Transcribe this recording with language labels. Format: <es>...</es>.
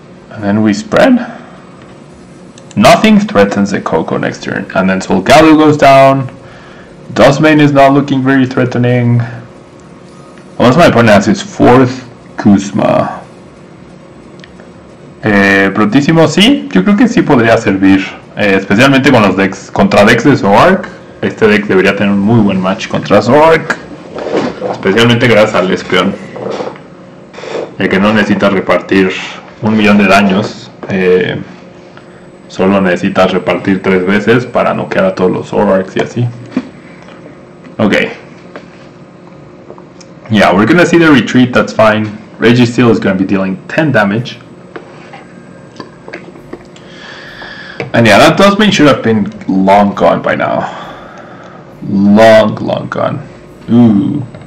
<en>And then we spread. Nothing threatens the Koko next turn. And then Solgaleo goes down. Dustbane is not looking very threatening. Unless my opponent has his 4th Kuzma.</en> <es>Brutísimo, sí, yo creo que sí podría servir. Especialmente con los decks, contra decks de Zoroark. Este deck debería tener un muy buen match contra Zoroark. Especialmente gracias al Espeon. Que no necesita repartir 1.000.000 de daños. Solo necesitas repartir 3 veces para noquear a todos los Zoroarks y así.</es> <en>Okay. Yeah, we're gonna see the retreat, that's fine. Registeel is gonna be dealing 10 damage. And yeah, that Dustbane should have been long gone by now. Long gone. Ooh.</en>